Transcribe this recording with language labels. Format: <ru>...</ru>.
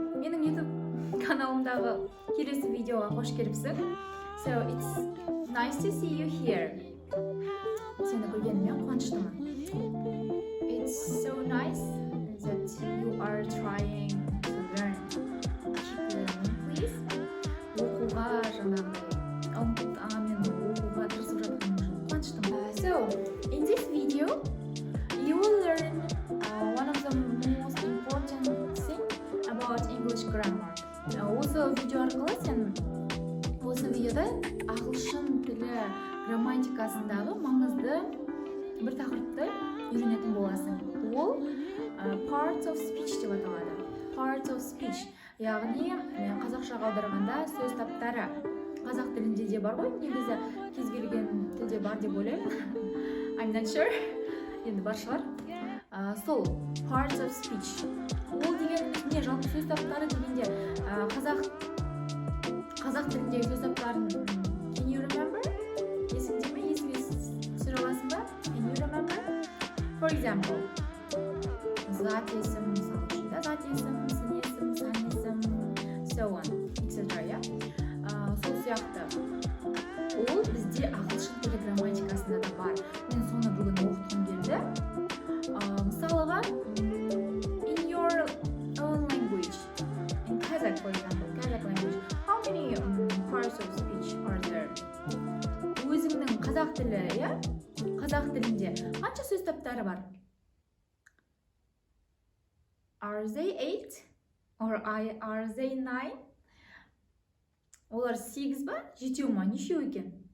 <kk>Менің YouTube каналымдағы келесі видеоға қош келіпсің.</kk> <en>So it's nice to see you here.</en> <kk>Сені көргеніме қуаныштымын.</kk> <en>It's so nice that you are trying to learn. Keep learning, please.</en> <kk>Оқуға жаңағыдай ынтамен оқуға тырысып жатқаның үшін қуаныштымын.</kk> <en>So in this video you will learn one of the most important thing about English grammar.</en> <kk>Осы видео арқылы сен осы видеода ағылшын тілі грамматикасындағы маңызды бір тақырыпты үйренетін боласың. Ол parts of speech деп аталады. Parts of speech, яғни қазақшаға аударғанда сөз таптары. Қазақ тілінде де бар ғой, негізі кез келген тілде бар деп ойлаймын.</kk> <en>I'm not sure.</en> <kk>Енді бар шығар. Сол parts of speech. Ол деген не, жалпы сөз таптары дегенде қазақ тіліндегі сөз таптарын</kk> <en>can you remember?</en> <kk>Есіңде ме? Есіңе түсіре аласың ба?</kk> <en>Can you remember?</en> <kk>For example, зат есім, мысалы үшін зат есім, сын есім, сан есім,</kk> <en>so on, etc.</en> <kk>иә? Сол сияқты. Ол бізде ағылшын тілі грамматикасында да бар. Мен соны бүгін оқытқым келді. Мысалыға,</kk> <en>in your own language, in Kazakh, for example, Kazakh language, how many parts of speech are there?</en> <kk>Өзіңнің қазақ тілі, иә? Қазақ тілінде қанша сөз таптары бар?</kk> <en>Are they 8? Or are they 9?</en> <kk>Олар 8 ба? 7 ма? Нешеу екен?</kk>